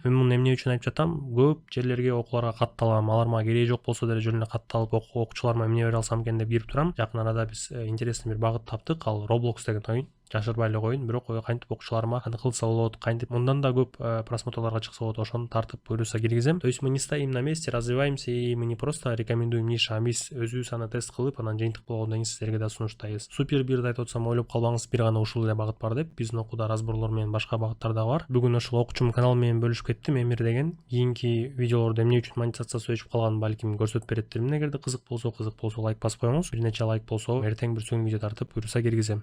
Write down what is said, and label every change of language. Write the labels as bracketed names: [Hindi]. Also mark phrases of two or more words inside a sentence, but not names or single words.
[Kyrgyz] Мен муну эмне үчүн айтып жатам? Көп жерлерге окууларга катталам. Алар мага кереги жок болсо деле жөн эле катталып окуучуларыма эмне бере алсам экен деп кирип турам. Жакын арада биз интересный бир багыт таптык. Ал Roblox деген оюн. Жашырбай эле коеюн, бирок кантип окуучуларыма кантип кылса болот, кантип мындан да көп просмотрларга чыкса болот, ошону тартып буюрса киргизем. [Russian] То есть мы не стоим на месте, развиваемся, и мы не просто рекомендуем ниша, а [Kyrgyz] биз өзүбүз аны тест кылып, анан жыйынтык болгондон кийин сиздерге да сунуштайбыз. Супер бирди айтып атсам ойлоп калбаңыз, бир гана ушул эле багыт бар деп. Биздин окууда разборлор менен башка багыттар да бар. Бүгүн ошол окуучум канал менен бөлүшүп кеттим, Эмир деген. Кийинки видеолордо эмне үчүн монетизациясы өчүп калганын балким көрсөтүп берет дермин. Эгерде кызык болсо лайк басып коюңуз. Бир нече лайк болсо эртең бир сөң видео тартып буюрса киргизем.